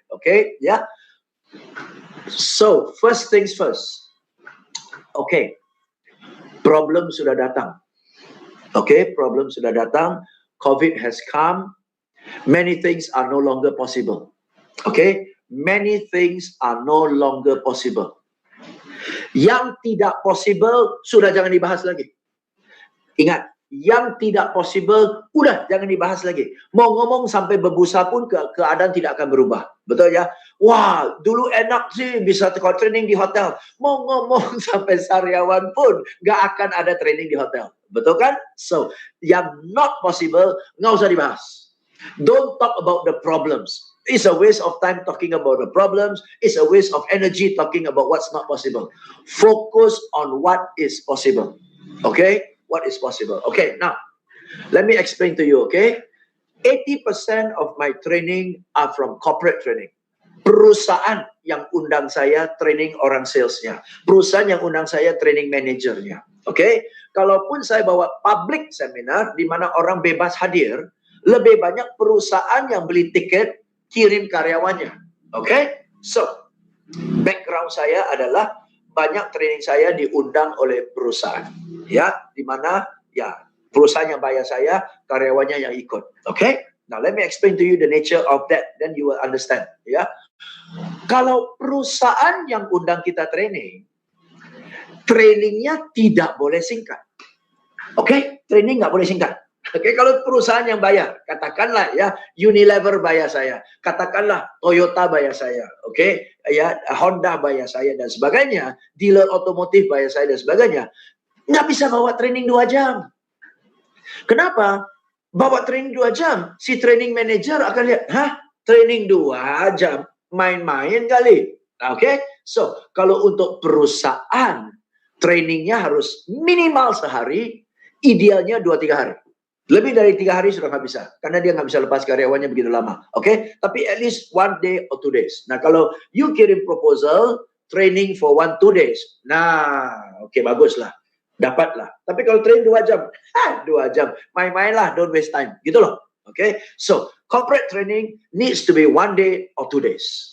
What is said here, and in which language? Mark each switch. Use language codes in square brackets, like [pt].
[en] Okay, yeah. So first things first. [id] Okay, problem sudah datang. Okay, problem sudah datang. [en] COVID has come. Many things are no longer possible. Okay, many things are no longer possible. [id] Yang tidak possible sudah jangan dibahas lagi. Ingat, yang tidak possible, udah jangan dibahas lagi. Mau ngomong sampai berbusa pun keadaan tidak akan berubah. Betul ya? Wah, dulu enak sih bisa training di hotel. Mau ngomong sampai sariawan pun gak akan ada training di hotel. Betul kan? So, yang [en] not possible, [id] nggak usah dibahas. [en] Don't talk about the problems. It's a waste of time talking about the problems. It's a waste of energy talking about what's not possible. Focus on what is possible. Okay? What is possible? Okay, now, let me explain to you, okay? 80% of my training are from corporate training. [id] Perusahaan yang undang saya training orang salesnya. Perusahaan yang undang saya training manajernya. Okay? Kalaupun saya bawa public seminar di mana orang bebas hadir, lebih banyak perusahaan yang beli tiket kirim karyawannya. Okay? So, background saya adalah banyak training saya diundang oleh perusahaan. Ya, di mana ya perusahaan yang bayar saya, karyawannya yang ikut. [en] Okay? Now let me explain to you the nature of that, then you will understand. [id] Ya, kalau perusahaan yang undang kita training, trainingnya tidak boleh singkat. Okay? Training nggak boleh singkat. Oke, kalau perusahaan yang bayar, katakanlah ya Unilever bayar saya, katakanlah Toyota bayar saya, oke, ya Honda bayar saya dan sebagainya, dealer otomotif bayar saya dan sebagainya, nggak bisa bawa training 2 jam. Kenapa? Bawa training 2 jam, si training manager akan lihat, hah, training 2 jam, main-main kali. Oke, so kalau untuk perusahaan, trainingnya harus minimal sehari, idealnya 2-3 hari. Lebih dari 3 hari sudah nggak bisa, karena dia nggak bisa lepas karyawannya begitu lama. Oke, tapi [en] at least 1 day or 2 days. [id] Nah, kalau [en] you [id] kirim proposal training [en] for 1-2 days, [id] nah, oke, baguslah, dapatlah. Tapi kalau training 2 jam, 2 jam, main-main lah, [en] don't waste time, [id] gitu loh. [en] Oke, so corporate training needs to be 1 day or 2 days.